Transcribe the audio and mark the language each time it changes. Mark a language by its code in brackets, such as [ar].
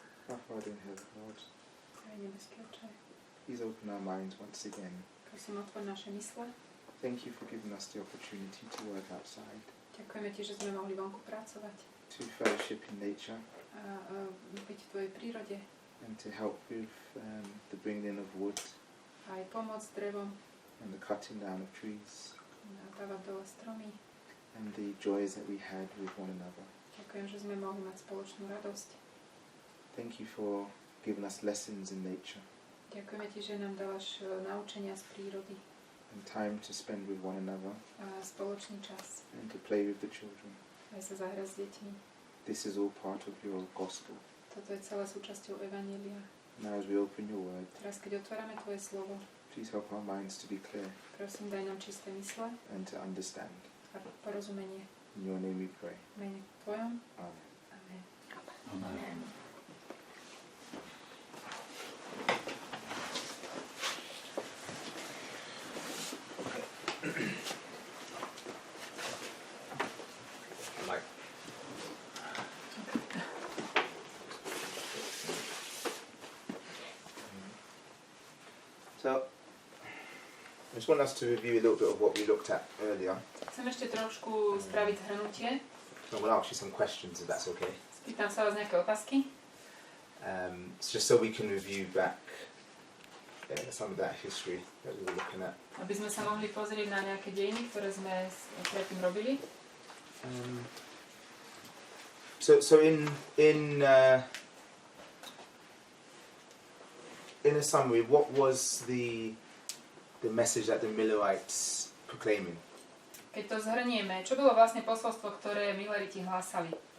[en] Our Father in heaven, Lord, [sk] Nebeský Otče, [en] please open our minds once again. [sk] prosím, otvor naše mysle. [en] Thank you for giving us the opportunity to work outside, [sk] Ďakujeme Ti, že sme mohli vonku pracovať [en] to fellowship in nature, [sk] a byť v Tvojej prírode, [en] and to help with the bringing of wood [sk] aj pomôcť drevom, [en] and the cutting down of trees, [sk] dávať dole stromy. [en] and the joys that we had with one another. [sk] Ďakujem, že sme mohli mať spoločnú radosť. [en] Thank you for giving us lessons in nature [sk] Ďakujeme Ti, že nám dávaš naučenia z prírody [en] and time to spend with one another [sk] a spoločný čas. [en] and to play with the children. [sk] Aj sa zahrať s deťmi. [en] This is all part of your gospel. [sk] Toto je celé súčasťou Evanjelia. [en] Now as we open your word, [sk] Teraz, keď otvárame Tvoje slovo, [en] please help our minds to be clear [sk] prosím, daj nám čisté mysle [en] and to understand. [sk] a porozumenie. [en] In your name we pray. [sk] V mene Tvojom. [en] Amen. [sk] Amen. Amen. [en] So, I just want us to review a little bit of what we looked at earlier. [sk] Chcem ešte trošku spraviť zhrnutie. [en] So I'm going to ask you some questions, if that's okay. [sk] Spýtam sa vás nejaké otázky. [en] It's just so we can review back some of that history that we were looking at. [sk] Aby sme sa mohli pozrieť na nejaké dejiny, ktoré sme predtým robili. [en] So in a summary, what was the message that the Millerites proclaiming? [sk] Keď to zhrnieme, čo bolo vlastne posolstvo, ktoré Milleriti hlásali?